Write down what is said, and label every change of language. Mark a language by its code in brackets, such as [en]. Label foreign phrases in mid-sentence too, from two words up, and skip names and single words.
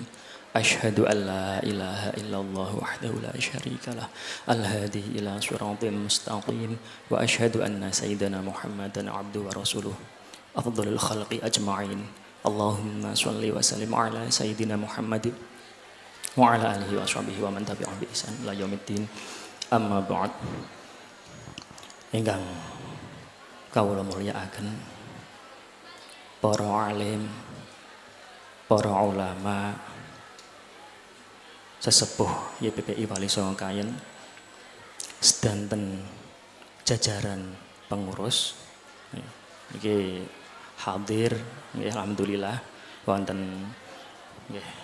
[ar] أشهد أن لا إله إلا الله وحده لا شريك له الهادي إلى صراط المستقيم وأشهد أن سيدنا محمدا عبده ورسوله أفضل الخلق أجمعين. اللهم صل وسلم على سيدنا محمد وعلى آله وصحبه ومن تبعهم بإحسان إلى يوم الدين. أما بعد. [jv] Ingkang kawula mulyakaken para alim, para ulama, sesepuh YPPI Wali Songo Kayen, sedanten jajaran pengurus niki hadir nggih, alhamdulillah wonten nggih